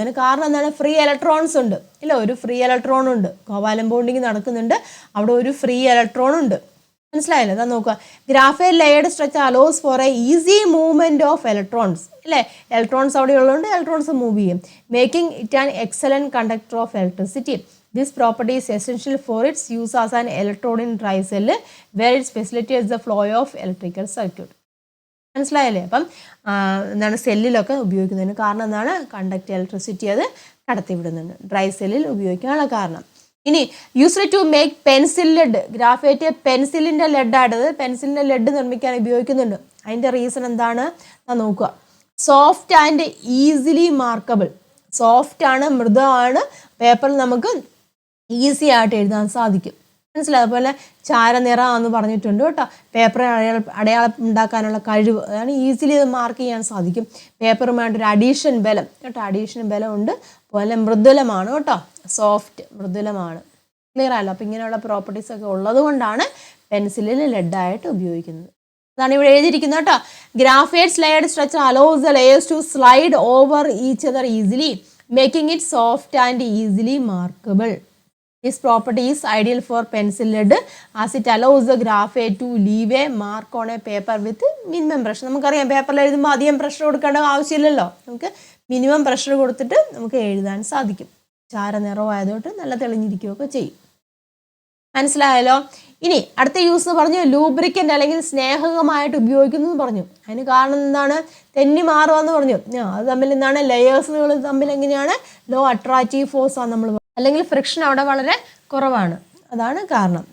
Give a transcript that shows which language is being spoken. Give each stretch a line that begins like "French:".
Malayalam: അതിന് കാരണം എന്താണ്, ഫ്രീ ഇലക്ട്രോൺസ് ഉണ്ട്, ഇല്ല ഒരു ഫ്രീ ഇലക്ട്രോൺ ഉണ്ട്. കോവാലന്റ് ബോണ്ടിങ് നടക്കുന്നുണ്ട്, അവിടെ ഒരു ഫ്രീ ഇലക്ട്രോൺ ഉണ്ട്. മനസ്സിലായല്ലോ? അതാ നോക്കുക,
English: Graphite layered structure allows for a easy movement of electrons.
Malayalam: അല്ലേ, ഇലക്ട്രോൺസ് അവിടെ ഉള്ളതുകൊണ്ട് ഇലക്ട്രോൺസ് മൂവ് ചെയ്യും.
English: Making it an excellent conductor of electricity. This property is essential for its use as an electrode in dry cell, where it facilitates the flow of electrical circuit.
Malayalam: മനസ്സിലായല്ലേ? അപ്പം എന്താണ്, സെല്ലിലൊക്കെ ഉപയോഗിക്കുന്നതിന് കാരണം എന്താണ്, conduct electricity അത് കടത്തിവിടുന്നുണ്ട്. Dry സെല്ലിൽ ഉപയോഗിക്കാനുള്ള കാരണം. ഇനി
English: Used to make pencil lead.
Malayalam: Graphite പെൻസിലിൻ്റെ ലെഡായിട്ടത്, പെൻസിലിൻ്റെ lead നിർമ്മിക്കാൻ ഉപയോഗിക്കുന്നുണ്ട്. അതിൻ്റെ റീസൺ എന്താണ് നോക്കുക.
English: Soft and easily markable.
Malayalam: സോഫ്റ്റ് ആണ്, മൃദുവാണ്, പേപ്പറിൽ നമുക്ക് ഈസി ആയിട്ട് എഴുതാൻ സാധിക്കും. മനസ്സിലായി? അതുപോലെ ചാരനിറം എന്ന് പറഞ്ഞിട്ടുണ്ട് കേട്ടോ. പേപ്പർ അടയാളം ഉണ്ടാക്കാനുള്ള കഴിവ്, അതാണ് ഈസിലി മാർക്ക് ചെയ്യാൻ സാധിക്കും. പേപ്പറുമായിട്ടൊരു അഡീഷൻ ബലം കേട്ടോ, അഡീഷൻ ബലം ഉണ്ട്. അതുപോലെ മൃദുലമാണ് കേട്ടോ, സോഫ്റ്റ് മൃദുലമാണ്. ക്ലിയർ ആയല്ലോ? അപ്പം ഇങ്ങനെയുള്ള പ്രോപ്പർട്ടീസ് ഒക്കെ ഉള്ളത് കൊണ്ടാണ് പെൻസിലിൽ ലെഡായിട്ട് ഉപയോഗിക്കുന്നത്. അതാണ് ഇവിടെ എഴുതിയിരിക്കുന്നത് കേട്ടോ.
English: Graphite's layered structure allows the layers to slide over each other easily, making it soft and easily markable. This property is ideal for pencil lead as it allows the graphite to leave a mark on a paper with minimum pressure.
Malayalam: നമുക്കറിയാം, പേപ്പറിൽ എഴുതുമ്പോൾ അധികം pressure കൊടുക്കേണ്ട ആവശ്യമില്ലല്ലോ. നമുക്ക് minimum pressure കൊടുത്തിട്ട് നമുക്ക് എഴുതാൻ സാധിക്കും. ചാരനിറമായതുകൊണ്ട് നല്ല തെളിഞ്ഞിരിക്കുകയൊക്കെ ചെയ്യും. മനസ്സിലായല്ലോ? ഇനി അടുത്ത യൂസ് പറഞ്ഞു, ലൂബ്രിക്കൻ്റ് അല്ലെങ്കിൽ സ്നേഹകമായിട്ട് ഉപയോഗിക്കുന്നു എന്ന് പറഞ്ഞു. അതിന് കാരണം എന്താണ്, തെന്നി മാറുകയെന്ന് പറഞ്ഞു. അത് തമ്മിൽ എന്താണ്, ലെയേഴ്സുകൾ തമ്മിൽ എങ്ങനെയാണ്, ലോ അട്രാക്റ്റീവ് ഫോഴ്സ് ആണ് നമ്മൾ, അല്ലെങ്കിൽ ഫ്രിക്ഷൻ അവിടെ വളരെ കുറവാണ്. അതാണ് കാരണം.